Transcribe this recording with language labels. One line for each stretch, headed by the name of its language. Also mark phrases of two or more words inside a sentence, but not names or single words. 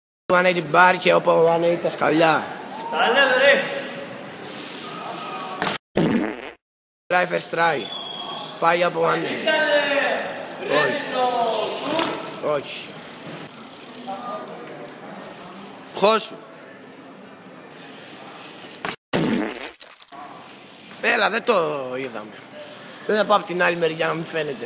Greek: 180 μπαρ και όπου 180 τα σκαλιά. Τα λέμε ρε.
English: Try first try.
Greek: Πάει από 180. Όχι. Όχι. Χώσου. Έλα, δεν το είδαμε. Δεν θα πάω από την άλλη μεριά να μην φαίνεται.